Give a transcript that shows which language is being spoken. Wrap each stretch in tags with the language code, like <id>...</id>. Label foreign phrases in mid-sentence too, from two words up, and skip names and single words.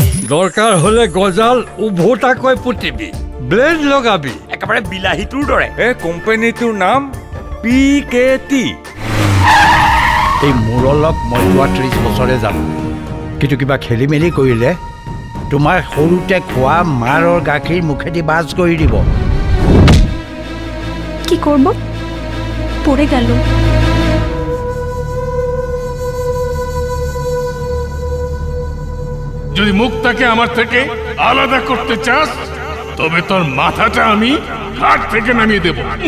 <as>দৰকাৰ হলে গজাল উভতাকৈ পুতিবি ব্লেড লগাবি একেবাৰে বিলাহীটোৰ দৰে এই কোম্পানীটোৰ নাম PKT এই মোৰ অলপ মই যোৱা 30 বছৰে জানো কিন্তু কিবা খেলি মেলি কৰিলে তোমাৰ সৰুতে খোৱা মাৰৰ গাখীৰ মুখেদি বাজ কৰি দিব</as> <bn>কি করব পড়ে গেল যদি মুখটাকে আমার থেকে আলাদা করতে চাস তবে তোর মাথাটা আমি ঘাট থেকে নামিয়ে দেব</bn>